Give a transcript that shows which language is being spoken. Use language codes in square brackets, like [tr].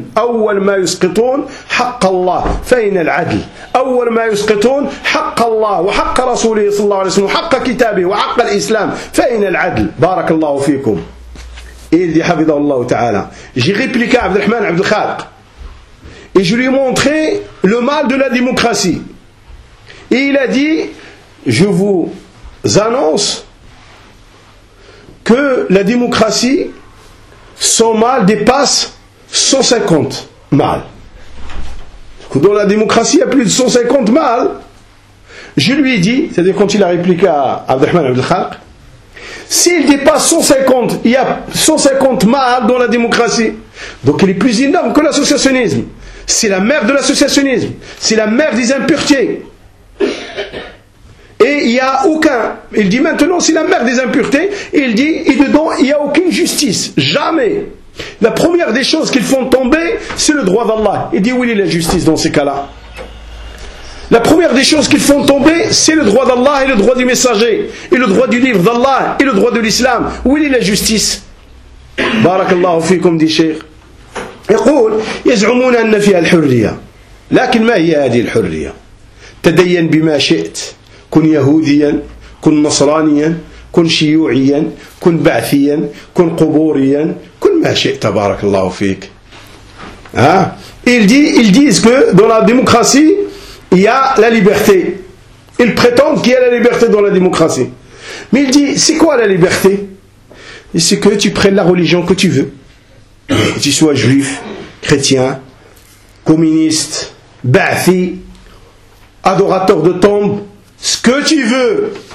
[ar] اول ما يسقطون حق الله، فاين العدل؟ اول ما يسقطون حق الله وحق رسوله صلى الله عليه وسلم وحق كتابه وحق الاسلام، فاين العدل؟ بارك الله فيكم. إذ حفظه الله تعالى. [fr] جي ريبليكا [ar] عبد الرحمن عبد الخالق. [fr] Et je lui ai montré le mal de la démocratie. Et il a dit, je vous annonce que la démocratie, son mal dépasse 150 mal. Dans la démocratie, il y a plus de 150 mal. Je lui ai dit, c'est-à-dire quand il a répliqué à Abdelrahman Abdelkhalq, s'il dépasse 150, il y a 150 mal dans la démocratie. Donc il est plus énorme que l'associationnisme. C'est la mère de l'associationnisme. C'est la mère des impuretés. Et il n'y a aucun. Il dit maintenant, c'est la mère des impuretés. Il dit, et dedans, il n'y a aucune justice. Jamais. La première des choses qu'ils font tomber, c'est le droit d'Allah. Il dit, où est la justice dans ces cas-là? La première des choses qu'ils font tomber, c'est le droit d'Allah et le droit du messager. Et le droit du livre d'Allah et le droit de l'islam. Où est la justice? [ar] Barakallahu fikum, [fr] dit Cheikh. [ar] يقول يزعمون أن فيها الحرية، لكن ما هي هذه الحرية؟ تدين بما شئت، كن يهوديا، كن نصرانيا، كن شيوعيا، كن بعثيا، كن قبوريا، كن ما شئت. تبارك الله فيك. [fr] ها؟ ils disent que dans la démocratie il y a la liberté. Ils prétendent qu'il y a la liberté dans la démocratie. Mais il dit c'est quoi la liberté? C'est que tu prennes la religion que tu veux. Que tu sois juif, chrétien, communiste, ba'athi, adorateur de tombe, ce que tu veux.